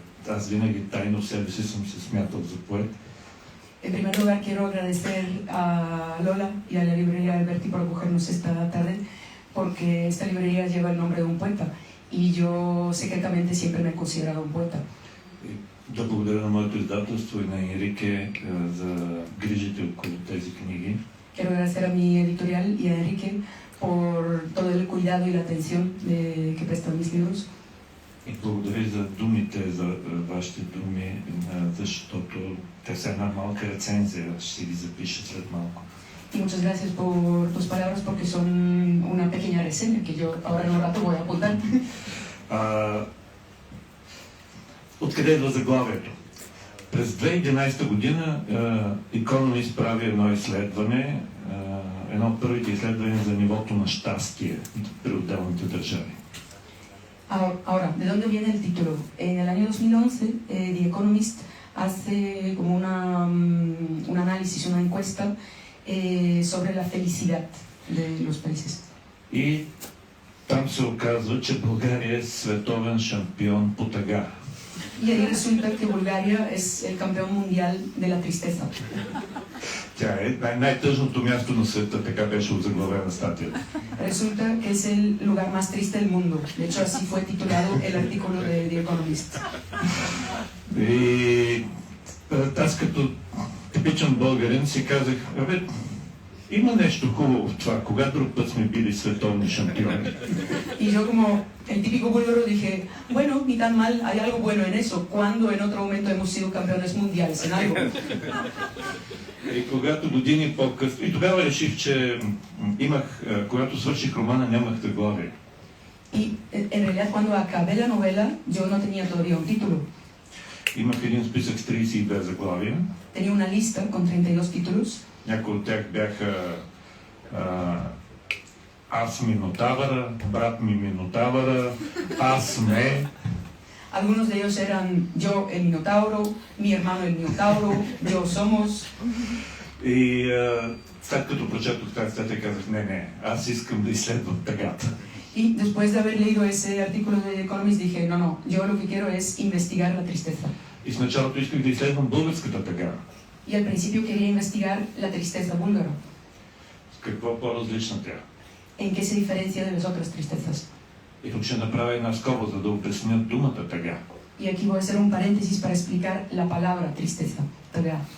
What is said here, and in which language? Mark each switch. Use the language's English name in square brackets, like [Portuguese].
[Bulgarian] Аз винаги тайно в себе си съм се смятал за поет. [Spanish] En primer lugar, quiero agradecer a Lola y a la librería Alberti por acogernos esta tarde, porque esta librería lleva el nombre de un poeta y yo secretamente siempre me he considerado un poeta. [Bulgarian] Да благодаря на моето издателство и на Енрике за грижите около тези книги. [Spanish] Quiero agradecer a mi editorial y a Enrique por todo el cuidado y la atención que prestan mis libros. [Bulgarian] И благодаря за думите, за вашите думи, защото те са една малка рецензия, ще си ги запиша след малко. [Spanish] Y muchas gracias por tus palabras, porque son una pequeña reseña que yo ahora en un rato voy a apuntar. [Bulgarian] Откъде идва заглавието? През 2011 година Economist прави едно изследване, едно от първите изследвания за нивото на щастие при отделните държави. [Spanish] Ahora, ¿de dónde viene el título? En el año 2011, The Economist hace como un análisis, una encuesta sobre la felicidad de los países. [Bulgarian] И там се оказва, че България е световен шампион по тъга. [Spanish] Y ahí resulta que Bulgaria es el campeón mundial de la tristeza. [Bulgarian] Тя е най-тъжното място на света, така беше озаглавена статията. [Spanish] Resulta que es el lugar más triste del mundo. De hecho, así fue titulado el artículo de The Economist. [Bulgarian] И аз като типичен българин си казах, има нещо хубаво в това, кога друг път сме били световни шампиони. [Spanish] Y yo como el típico búlgaro dije, bueno, ni tan mal, hay algo bueno en eso, cuando en otro momento hemos sido campeones mundiales en algo. [Bulgarian] И когато години по-късно, и тогава реших, че когато свърших романа, нямах заглавие. [Spanish] Y en realidad cuando acabé la novela, yo no tenía todavía un título. [Bulgarian] Имах един списък с 32 заглавия. [Spanish] Tenía una lista con 32 títulos. [Bulgarian] Някои от тях бяха Аз Минотавъра, брат ми Минотавъра, Аз ме. [Spanish] Algunos de ellos eran Yo el Minotauro, Mi hermano el Minotauro, Yo somos. [Bulgarian] И след като прочетох тази статия, казах, не, аз искам да изследвам тъгата. [Spanish] Y después de haber leído ese artículo de The Economist dije, no, yo lo que quiero es investigar la tristeza. [Bulgarian] И в началото исках да изследвам българската тъга. [Spanish] Y al principio quería investigar la tristeza búlgara. [Bulgarian] С какво по-различна тя? [Spanish] ¿En qué se diferencia de las otras tristezas? [Bulgarian] И тук ще направя една скоба, за да обясня думата тъга. [Spanish] Y aquí voy a hacer un paréntesis para explicar la palabra tristeza, тъга.